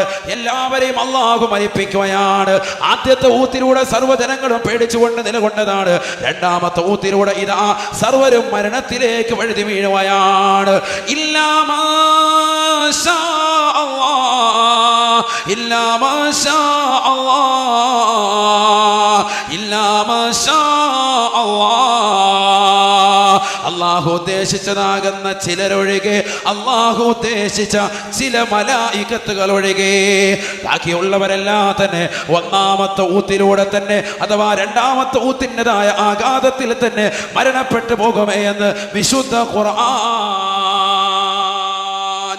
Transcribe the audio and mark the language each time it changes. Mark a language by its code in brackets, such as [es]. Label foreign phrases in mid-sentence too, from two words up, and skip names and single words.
[ml] എല്ലാവരെയും അല്ലാഹു മരിപ്പിക്കുകയാണ്. ആദ്യത്തെ ഊത്തിലൂടെ സർവ്വജനങ്ങളും പേടിച്ചുകൊണ്ട് നിലകൊണ്ടതാണ്. രണ്ടാമത്തെ ഊത്തിലൂടെ ഇതാ സർവരും മരണത്തിലേക്ക് വഴുതി വീഴുകയാണ്. [ar] إلا ما شاء الله إلا ما شاء الله إلا ما شاء الله [ml] അല്ലാഹു ഉദ്ദേശിച്ചതാകുന്ന ചിലരൊഴികെ, അല്ലാഹു ഉദ്ദേശിച്ച ചില മലായികത്തുകൾ ഒഴികെ ബാക്കിയുള്ളവരെല്ലാം തന്നെ ഒന്നാമത്തെ ഊത്തിലൂടെ തന്നെ അഥവാ രണ്ടാമത്തെ ഊത്തിൻ്റെതായ ആഘാതത്തിൽ തന്നെ മരണപ്പെട്ടു പോകുമേ എന്ന് വിശുദ്ധ ഖുർആൻ.